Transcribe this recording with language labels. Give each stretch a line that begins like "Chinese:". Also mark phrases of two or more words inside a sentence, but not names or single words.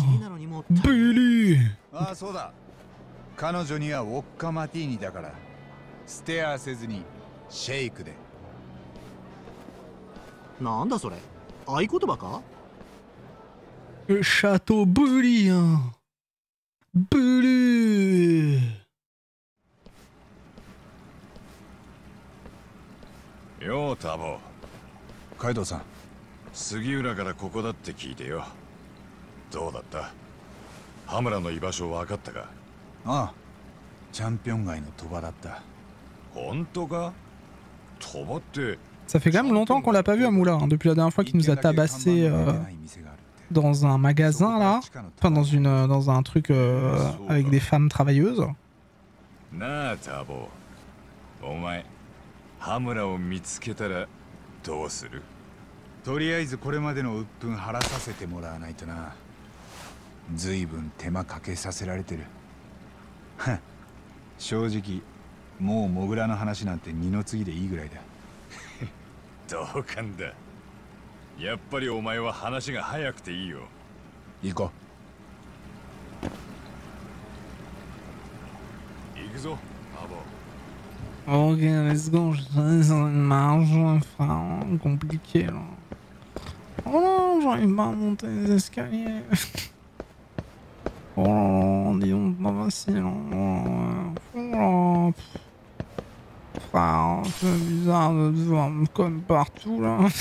French: Billy. Chateaubriand. Billy.
Japanese: ようタボ。カイドウさん。杉浦からここだって聞いてよ。どうだった？羽村の居場所分かったか？ああ。チャンピオン街の鳥羽だった。本当か？鳥羽って。
French: Ça fait quand même longtemps qu'on l'a pas vu à Moula, hein, depuis la dernière fois qu'il nous a tabassé dans un magasin là, enfin dans un truc avec des femmes travailleuses.
Japanese: なあタボ。お前。羽村を見つけたらどうする？とりあえずこれまでの鬱憤晴らさせてもらわないとな。随分手間かけさせられてる。正直もうモグラの話なんて二の次でいいぐらいだ。同感だ。やっぱりお前は話が早くていいよ。行こう。行くぞ、アボ。
English: Ok, let's go,
French: je suis dans une marge, enfin, compliqué là. Oh non, j'arrive pas à monter les escaliers. Oh là là, dis donc, pas facile. Oh là, frère, c'est bizarre de voir comme partout là.